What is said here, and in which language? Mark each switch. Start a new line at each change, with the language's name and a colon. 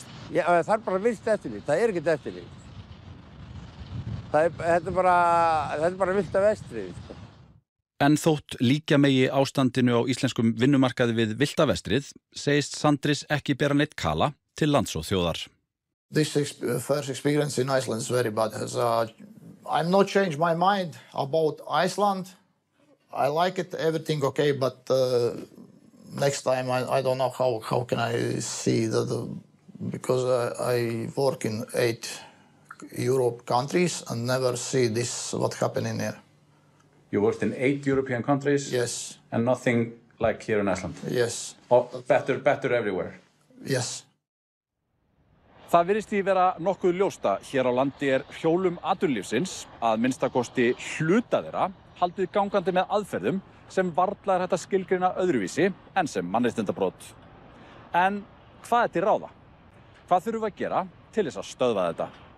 Icelandic: Já, það bara vilt eftirlit, það ekkert eftirlit. Þetta bara vilt af vestrið. En þótt líkja megi ástandinu á íslenskum vinnumarkaði við villta vestrið, segist Sandris ekki bera neitt kala til lands og þjóðar.
English: This first experience in Iceland is very bad. I'm not changed my mind about Iceland. I like it, everything okay, but next time I don't know how can I see that because I work in 8 Europe countries and never see this what happening here. You worked in 8 European countries? Yes. And nothing like here in Iceland? Yes. Oh, better everywhere? Yes.
Icelandic: Það virðist því vera nokkuð ljósta hér á landi hjólum atvinnulífsins að minnstakosti hluta þeirra haldið gangandi með aðferðum sem varla hægt að skilgreina öðruvísi en sem mannréttindabrot. En hvað til ráða? Hvað þurfum við að gera til þess að stöðva þetta?